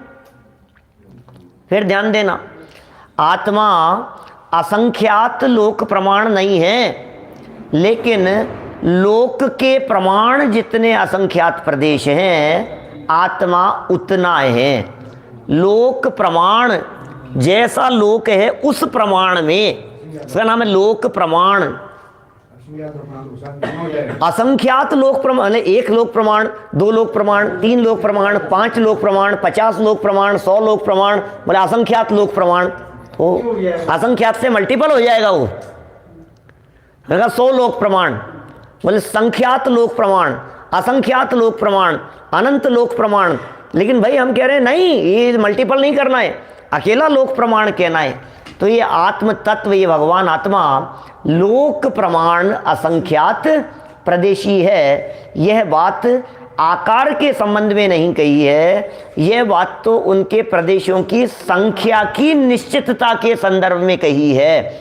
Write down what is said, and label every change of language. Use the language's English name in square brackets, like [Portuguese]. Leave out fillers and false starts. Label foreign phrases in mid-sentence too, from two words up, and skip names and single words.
[Hindi] फिर ध्यान देना, आत्मा असंख्यात लोक प्रमाण नहीं है, लेकिन लोक के प्रमाण जितने असंख्यात प्रदेश हैं, आत्मा उतना है। लोक प्रमाण जैसा लोक है उस प्रमाण में, इसका नाम है लोक प्रमाण। असंख्यात लोक प्रमाण, एक लोक प्रमाण, दो लोक प्रमाण, तीन लोक प्रमाण, 5 लोक प्रमाण, 50 लोक प्रमाण, 100 लोक प्रमाण, बोले असंख्यात लोक प्रमाण। तो असंख्यात से मल्टीपल हो जाएगा वो, 100 लोक प्रमाण, बोले संख्यात लोक प्रमाण, असंख्यात लोक प्रमाण, अनंत लोक प्रमाण। लेकिन भाई हम कह रहे हैं नहीं, ये मल्टीपल नहीं करना है, अकेला लोक प्रमाण कहना है। तो ये आत्म तत्व, ये भगवान आत्मा लोक प्रमाण असंख्यात प्रदेशी है। यह बात आकार के संबंध में नहीं कही है, यह बात तो उनके प्रदेशों की संख्या की निश्चितता के संदर्भ में कही है।